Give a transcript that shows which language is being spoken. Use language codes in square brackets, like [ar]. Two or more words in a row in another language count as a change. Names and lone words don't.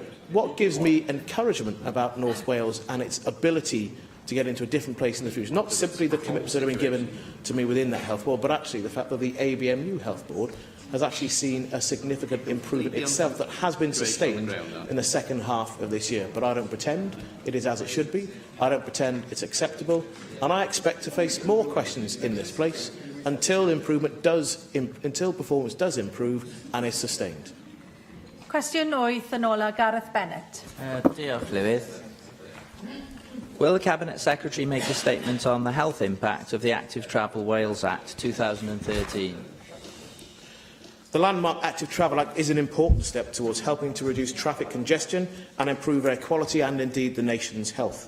[en] What gives me encouragement about North Wales and its ability to get into a different place in the future, not simply the commitments that have been given to me within that health board, but actually the fact that the ABMU health board has actually seen a significant improvement itself that has been sustained in the second half of this year. But I don't pretend it is as it should be. I don't pretend it's acceptable. And I expect to face more questions in this place until performance does improve and is sustained. [cy] Cwestiwn 8 yn ola, Gareth Bennett. Diolch, Llywydd. [en] Will the Cabinet Secretary make a statement on the health impact of the Active Travel Wales Act 2013? The landmark Active Travel Act is an important step towards helping to reduce traffic congestion and improve air quality and indeed the nation's health.